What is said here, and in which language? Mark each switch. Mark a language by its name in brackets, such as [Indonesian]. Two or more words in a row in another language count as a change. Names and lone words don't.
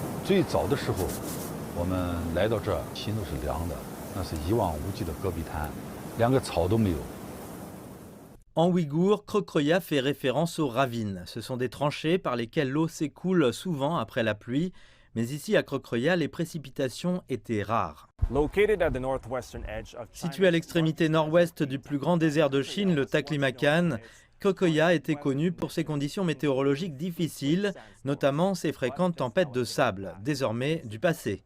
[Chinese] 最早的时候，我们来到这儿，心都是凉的，那是一望无际的戈壁滩，连个草都没有。 [French] En ouïghour, Krokroya fait référence aux ravines. Ce sont des tranchées par lesquelles l'eau s'écoule souvent après la pluie. Mais ici, à Krokroya, les précipitations étaient rares. Situé à l'extrémité nord-ouest du plus grand désert de Chine, le Taklamakan, Krokroya était connu pour ses conditions météorologiques difficiles, notamment ses fréquentes tempêtes de sable, désormais du passé.